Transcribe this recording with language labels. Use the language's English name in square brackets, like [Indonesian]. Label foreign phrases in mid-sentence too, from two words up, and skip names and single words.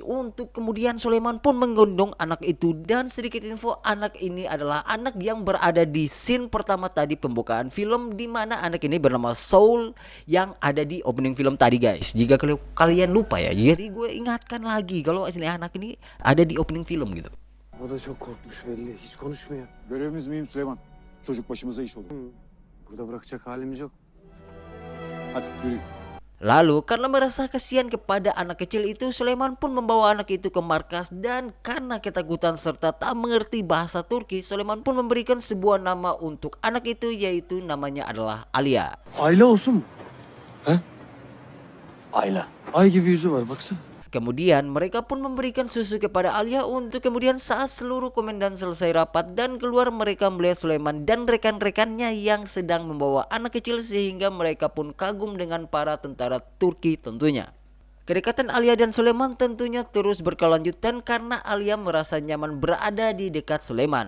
[Indonesian] Untuk kemudian Sulaiman pun menggendong anak itu. Dan sedikit info, anak ini adalah anak yang berada di scene pertama tadi pembukaan film, di mana anak ini bernama Saul yang ada di opening film tadi guys. Jika kalian lupa ya, jadi gue ingatkan lagi kalau asli anak ini ada di opening film gitu. [Turkish] O da çok korkmuş belli. Hiç konuşmuyor. Görevimiz mühim Süleyman. Çocuk başımıza iş olur. Burada bırakacak halimiz yok. Hadi yürüyün. [Indonesian] Lalu karena merasa kasihan kepada anak kecil itu, Sulaiman pun membawa anak itu ke markas. Dan karena ketakutan serta tak mengerti bahasa Turki, Sulaiman pun memberikan sebuah nama untuk anak itu, yaitu namanya adalah Alia. [Turkish] Ayla olsun mu? He? Ayla. Ay gibi yüzü var baksana. [Indonesian] Kemudian mereka pun memberikan susu kepada Alia. Untuk kemudian saat seluruh komandan selesai rapat dan keluar, mereka melihat Sulaiman dan rekan-rekannya yang sedang membawa anak kecil, sehingga mereka pun kagum dengan para tentara Turki tentunya. Kedekatan Alia dan Sulaiman tentunya terus berkelanjutan karena Alia merasa nyaman berada di dekat Sulaiman.